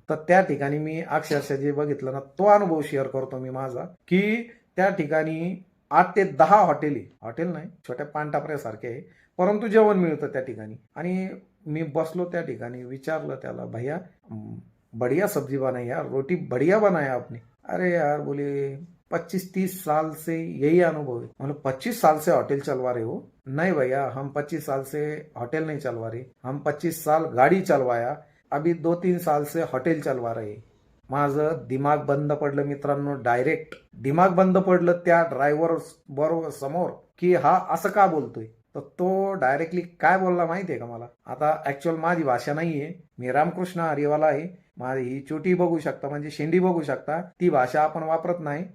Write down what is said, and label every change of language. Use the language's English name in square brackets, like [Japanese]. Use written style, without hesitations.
[Marathi] तर त्या ठिकाणी मी अक्षरशः जे बघितलं ना, तो अनुभव शेअर करतो मी माझा, की त्या ठिकाणी 8 ते 10 हॉटेल नाही, छोट्या पानटापऱ्यासारखे आहे, परंतु जेवण मिळतं त्या ठिकाणी. आणि मी बसलो त्या ठिकाणी, विचारलं त्याला, [Hindi] भैया बढ़िया सब्जी बनाई यार, रोटी बढ़िया बनाया आपने. अरे यार बोले 25-30 साल से यही अनुभव है. मतलब 25 साल से होटल चलवा रहे हो? नहीं भैया, हम 25 साल से होटल नहीं चलवा रहे, हम 25 साल गाडी चलवाया, अभी 2-3 साल से हॉटेल चलवा रहे. [Marathi] माझं दिमाग बंद पडलं मित्रांनो, डायरेक्ट दिमाग बंद पडलं त्या ड्रायव्हर बरोबर समोर, की हा असं का बोलतोय. तर तो डायरेक्टली काय बोलला माहितीये का मला. आता ऍक्च्युअल माझी भाषा नाहीये, मी रामकृष्ण हरिवाला आहे, माझी ही चोटी बघू शकता, म्हणजे शेंडी बघू शकता, ती भाषा आपण वापरत नाही.